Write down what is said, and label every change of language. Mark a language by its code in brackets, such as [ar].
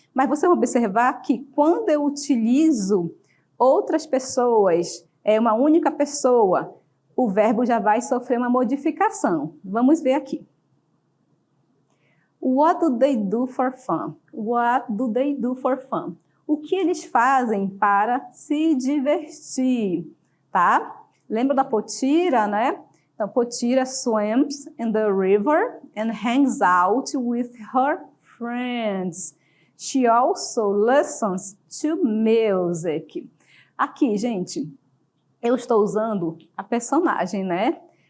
[pt] Mas você vai observar que quando eu utilizo outras pessoas, uma única pessoa, o verbo já vai sofrer uma modificação. Vamos ver aqui. [en] What do they do for fun? What do they do for fun? [pt] O que eles fazem para se divertir, tá? Lembra da Potira, né? Então, [en] Potira swims in the river and hangs out with her friends. She also listens to music. [pt] Aqui, gente, eu estou usando a personagem, né?